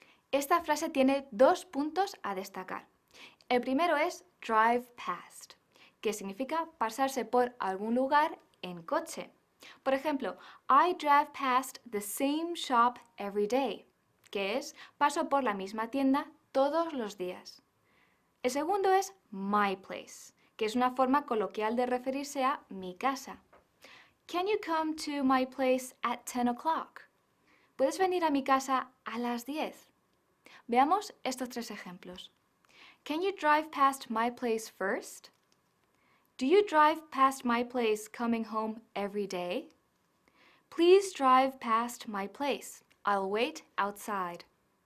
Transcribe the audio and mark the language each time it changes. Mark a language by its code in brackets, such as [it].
[es] Esta frase tiene 2 puntos a destacar. El primero es drive past, que significa pasarse por algún lugar en coche. Por ejemplo, [en] I drive past the same shop every day, [es] que es paso por la misma tienda todos los días. El segundo es my place, que es una forma coloquial de referirse a mi casa. [en] Can you come to my place at 10 o'clock? [es] ¿Puedes venir a mi casa a las 10? Veamos estos 3 ejemplos. [en] Can you drive past my place first? Do you drive past my place coming home every day? Please drive past my place. I'll wait outside.